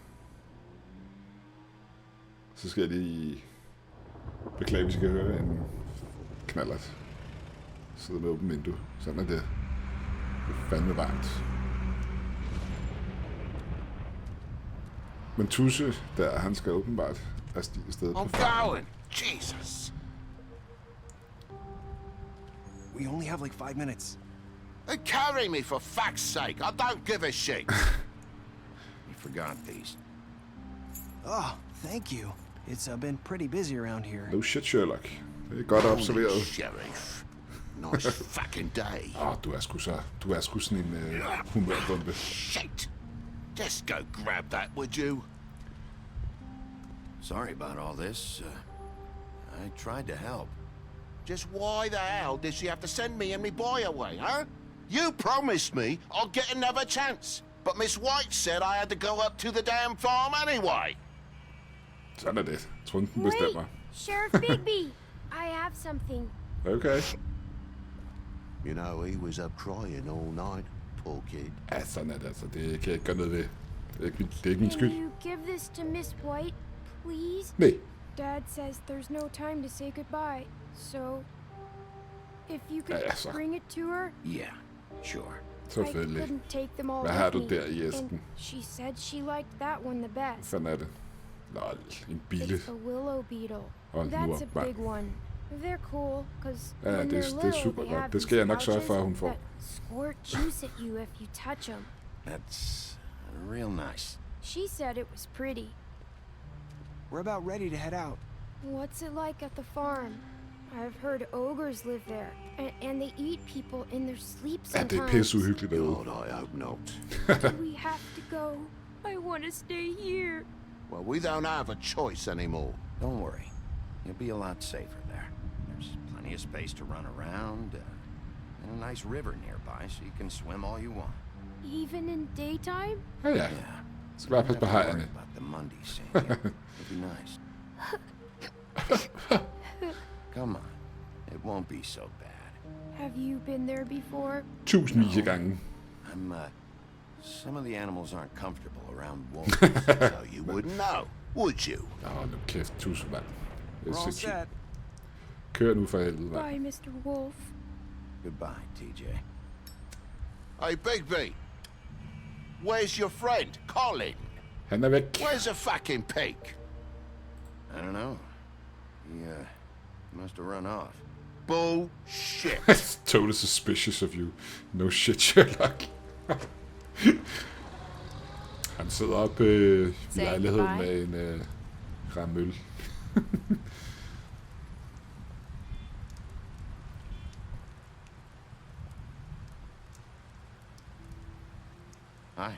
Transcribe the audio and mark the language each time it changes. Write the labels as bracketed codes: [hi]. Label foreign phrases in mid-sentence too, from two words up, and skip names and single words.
[da] Så skal jeg lige beklage, hvis I kan høre en knallert sidde med åbent vindue. Sådan er det. Det er fandme varmt. Men Tusse der, han skal åbenbart afstige afsted på [en] I'm going! Jesus! We only have like 5 minutes. Carry me for fuck's sake! I don't give a shit! You forgot these. Oh, thank you. It's been pretty busy around here. No shit, Sherlock. [da] Det er godt observeret. [en] Sheriff. Nice fucking day. [da] Du er sgu sådan en humørbombe. [en] Shit! Just go grab that, would you? Sorry about all this. I tried to help. Just why the hell did she have to send me and me boy away, huh? You promised me I'll get another chance. But Miss White said I had to go up to the damn farm anyway. [da] Sådan er det. Trunden bestemmer. [en] Sheriff Bigby, I have something. Okay. You know, he was up crying all night, poor kid. [da] Ja, sådan er det altså. Det kan jeg ikke gøre noget ved. Det er ikke min skyld. [en] Can you give this to Miss White, please? [da] Nej. [en] Dad says there's no time to say goodbye, so if you could bring it to her. Yeah, sure. [da] Selvfølgelig. [en] I couldn't take them all [da] Hvad har [en] with [da] du [en] me, [da] der i æsken? [en] and she said she liked that one the best. [da] Sådan er det. Lol, en bille. [en] It's a willow beetle. [da] Og nu [en] That's a [da] op, [en] big one. They're cool, cause [da] Ja, [en] when [da] det [en] they're [da] er [en] little, [da] super [en] they have [da] godt. Det skal jeg nok sørge for, at hun får. [en] that squirt juice at you if you touch them. That's real nice. She said it was pretty. We're about ready to head out. What's it like at the farm? I've heard ogres live there, and they eat people in their sleep [da] Ja, [en] sometimes. [da] det er pisseuhyggeligt derude. [en] God, I hope not. Do we have to go? I want to stay here. Well, we don't have a choice anymore. Don't worry. You'll be a lot safer there. There's plenty of space to run around, and a nice river nearby, so you can swim all you want. Even in daytime? [da] Ja, ja. Så bare pas på hejerne. [en] About the Monday scene here. It'll be nice. Come on. It won't be so bad. Have you been there before? [da] Tusindvis af gange. [en] Some of the animals aren't comfortable around wolves. So you wouldn't know, would you? [da] Nå, nu kæft, tusind mand. Det er [en] We're all [da] sindssygt. [en] set. [da] Kør nu for helvede, mand. [en] Bye, Mr. Wolf. Goodbye, TJ. Hey, Bigby. Where's your friend, Colin? [da] Han er væk. [en] Where's the fucking pig? I don't know. He must have run off. Bullshit. Totally suspicious of you. No shit, Sherlock. [da] Han sidder oppe i lejligheden med en rammøl. [en] Hi.